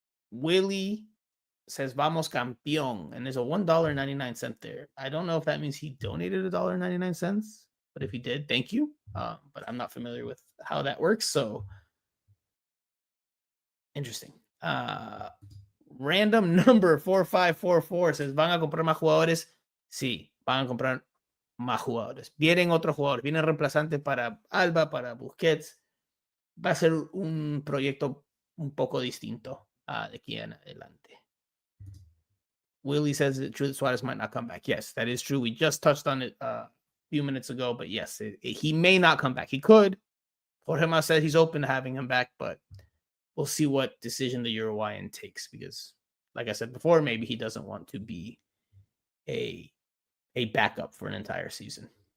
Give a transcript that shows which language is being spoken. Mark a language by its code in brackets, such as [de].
[en] Willie says [es] Vamos Campeón, [en] and there's a $1.99 there. I don't know if that means he donated $1.99, but if he did, thank you. But I'm not familiar with how that works, so interesting. Random number 4544 says, [es] ¿van a comprar más jugadores? Sí, van a comprar más jugadores. Vienen otros jugadores, vienen reemplazantes para Alba, para Busquets. Va a ser un proyecto un poco distinto de aquí en adelante. [en] Willie says it's true that Suarez might not come back. Yes, that is true. We just touched on it a few minutes ago, but yes, he may not come back. He could. Jorge Mas said he's open to having him back, but we'll see what decision the Uruguayan takes because, like I said before, maybe he doesn't want to be a backup for an entire season.